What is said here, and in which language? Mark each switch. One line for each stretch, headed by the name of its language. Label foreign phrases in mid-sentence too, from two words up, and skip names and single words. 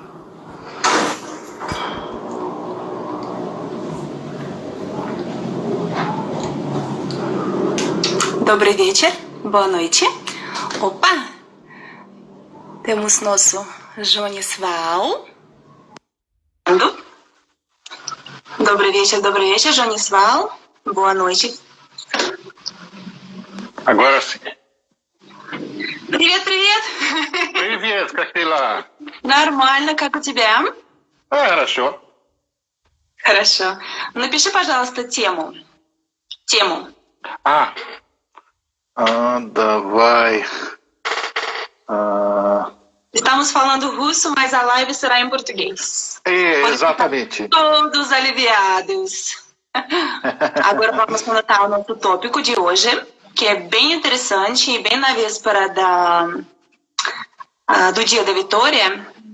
Russian: Добрый вечер,
Portuguese: boa noite. Opa! Temos nosso Jonisval.
Russian: Добрый вечер, Jonisval.
Portuguese: Boa noite. Agora sim.
Russian: Привет, привет! Привет, как дела? Нормально, как у тебя? Хорошо. Хорошо. Напиши, пожалуйста, тему. Давай.
Portuguese: Estamos falando russo, mas a live será em português. Exatamente. Todos aliviados. Agora vamos comentar o nosso tópico de hoje, que é bem interessante e bem na véspera do Dia da Vitória.